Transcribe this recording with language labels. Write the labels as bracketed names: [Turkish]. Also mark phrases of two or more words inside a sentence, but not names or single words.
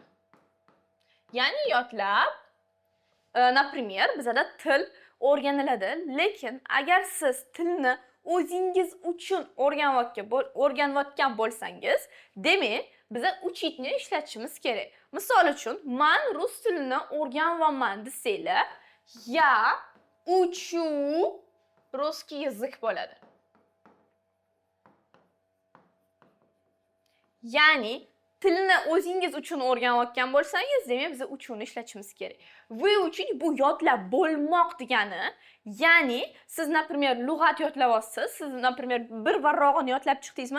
[Uzbek] Ya'ni yodlab, например, bizda til o'rganiladi, lekin agar siz tilni o'zingiz uchun o'rganayotgan bo'lsangiz, demak, biza uchitni ishlatishimiz kerak. Misol uchun, men rus tilini o'rganyapman desanglar, [Russian] я учу русский язык [Uzbek] bo'ladi. Ya'ni tilni o'zingiz uchun o'rganayotgan bo'lsangiz, demak biz uchun ishlatishimiz kerak. Vyuchit bu yodlab bo'lmoq degani. Ya'ni siz, например, lug'at yodlayapsiz, siz, например, bir varrog'ini yodlab chiqdingizmi?